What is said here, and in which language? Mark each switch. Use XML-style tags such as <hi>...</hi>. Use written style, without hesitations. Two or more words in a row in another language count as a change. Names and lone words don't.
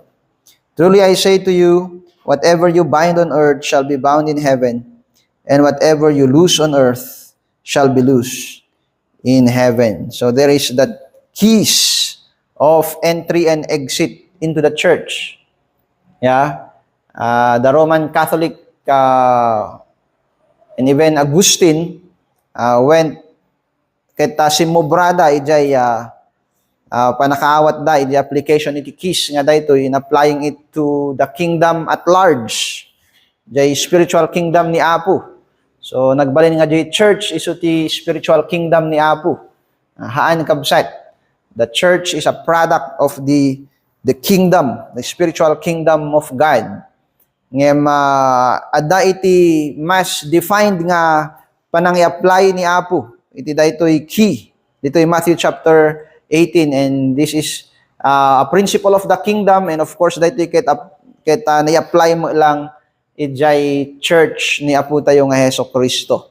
<en>Truly I say to you, whatever you bind on earth shall be bound in heaven, and whatever you loose on earth shall be loosed in heaven. So there is the keys of entry and exit into the church. Yeah, the Roman Catholic and even Augustine went</en> <ilo>kita simobrada ijay panakaawat da iti application iti keys nga daytoy</ilo> <en>in applying it to the kingdom at large,</en> <ilo>jay</ilo> <en>spiritual kingdom</en> <ilo>ni Apo. So nagbalin nga jay church isu ti spiritual kingdom ni Apo. Haan kabsat,</ilo> <en>the church is a product of the kingdom, the spiritual kingdom of God.</en> <ilo>Ngem adda iti mas defined nga panang i-apply ni Apo. Iti daytoy key. Dito'y Matthew chapter 18,</ilo> <en>and this is a principle of the kingdom, and of course</en> <ilo>daytoy ket na-apply mo lang ijay church ni Apo tayo nga Hesus Kristo.</ilo>